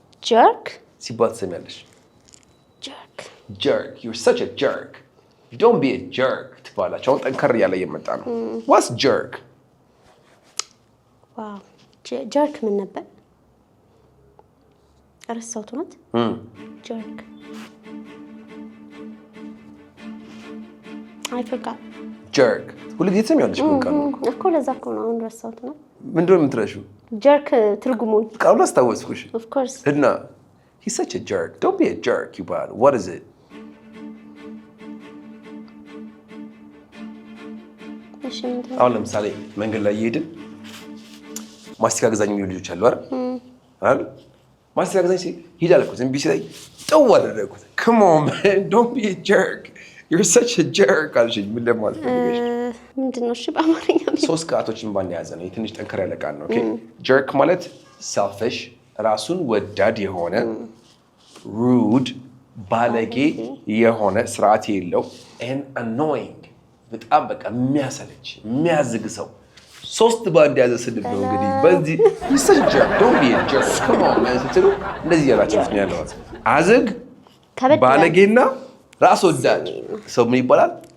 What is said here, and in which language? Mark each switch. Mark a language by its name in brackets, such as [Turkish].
[English] jerk [Amharic] ሲባል ትሰሚያለሽ [English] jerk you're such a jerk don't be a jerk [Amharic] ትባላችሁ አሁን ጠንከር ያለ የመጣ ነው [English] what's jerk wow jerk [Amharic] ምን ነበር ረሳሁት ነው [English] jerk I forgot [Amharic] jerk ሁሉ ጊዜ ትሰሚያለሽ በቃ እኮ ለዛ እኮ ነው አሁን ረሳሁት ነው ምንድነው የምትረሺው jerk ትርጉሙን ቃሉን አስታወስኩሽ [English] of course እና he's such a jerk don't be a jerk you bad what is it [Amharic] አሁን ለምሳሌ መንገድ ላይ እየሄድን ማስቲካ ገዛኝ የሚሉ ልጆች አሉ አይደል ማስተካከል ሲል ሂድ አልኩት። እምቢ ሲለኝ ጥው አደረኩት። [English] come on man don't be a jerk you're such a jerk [Amharic] አልሽኝ። ምን ለማለት ፈልገሽ? ምንድነው? እሺ በአማርኛ ሶስት ቃላቶችን ባንድ የያዘ ነው። ትንሽ ጠንከር ያለ ቃል ነው። ኦኬ jerk ማለት selfish ራሱን ወዳድ የሆነ rude ባለጌ የሆነ ስርዓት የሌለው and annoying በጣም በቃ የሚያሰለች የሚያዝግ ሰው ሶስት ባንድ የያዘ ስድብ ነው። እንግዲህ በዚህ [English] such a jerk don't be a jerk come on man [Amharic] ስትሉ እንደዚህ ያላችሁ ነው ያለው። አዝግ ባለጌና ራስ ወዳድ ሰው ምን ይባላል?